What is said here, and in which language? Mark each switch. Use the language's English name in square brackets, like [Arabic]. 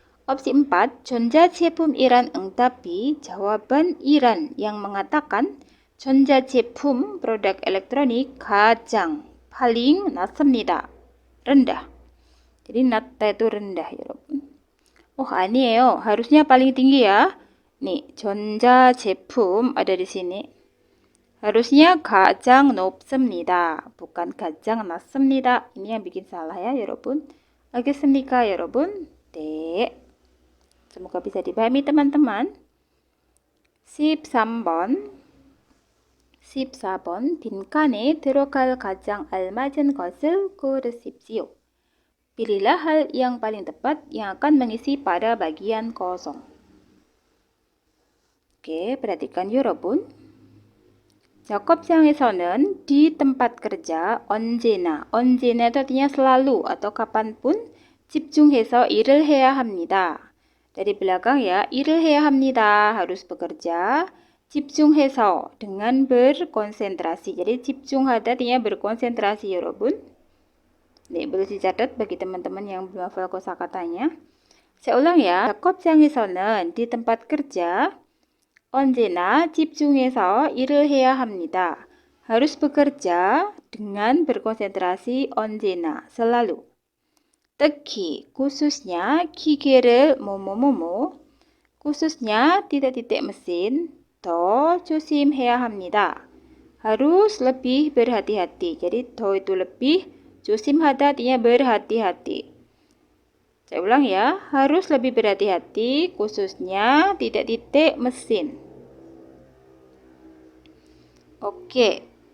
[Indonesian] Opsi 4, [Korean] 전자제품이란 응답이 [Indonesian] jawaban iran yang mengatakan [Korean] 전자제품, [Indonesian] produk elektronik [Korean] 가장, [Indonesian] paling [Korean] 낮습니다. [Indonesian] rendah. Jadi [Korean] 낮다 [Indonesian] itu rendah, [Korean] 여러분. [Indonesian] Oh, [Korean] 아니에요. [Indonesian] harusnya paling tinggi ya. nih, [Korean] 전자제품 [Indonesian] ada di sini. harusnya [Korean] 가장 높습니다. [Indonesian] bukan [Korean] 가장 낮습니다. [Indonesian] ini yang bikin salah ya, [Korean] 여러분. 알겠습니까, 여러분? 네. [Indonesian] Semoga bisa dipahami teman-teman. [Korean] 13번. 14번. 빈칸에 들어갈 가장 알맞은 것을 고르십시오. [Indonesian] Pilihlah hal yang paling tepat yang akan mengisi pada bagian kosong. Oke, perhatikan 여러분. [Korean] 작업장에서는 [Indonesian] di tempat kerja [Korean] 언제나 [Indonesian] itu artinya selalu atau kapanpun [Korean] 집중해서 일을 해야 합니다. [Indonesian] Dari belakang ya, [Korean] 일을 해야 합니다. [Indonesian] harus bekerja. [Korean] 집중해서 [Indonesian] dengan berkonsentrasi. Jadi [Korean] 집중하다 [Indonesian] artinya berkonsentrasi [Korean] 여러분. 네, [Indonesian] boleh dicatat bagi teman-teman yang belum hafal kosakatanya. Saya ulang ya. [Korean] 작업장에서는 di tempat kerja 언제나 집중해서 일을 해야 합니다. [Indonesian] Harus bekerja dengan berkonsentrasi [Korean] 언제나, [Indonesian] selalu. [Korean] 특히, [Indonesian] khususnya [Korean] 기계를 뭐뭐뭐뭐, [Indonesian] khususnya titik-titik mesin, [Korean] 더 조심해야 합니다. [Indonesian] Harus lebih berhati-hati. Jadi [Korean] 더 [Indonesian] itu lebih, [Korean] 조심하다 [Indonesian] artinya berhati-hati. Saya ulang ya, harus lebih berhati-hati khususnya titik-titik mesin. Oke.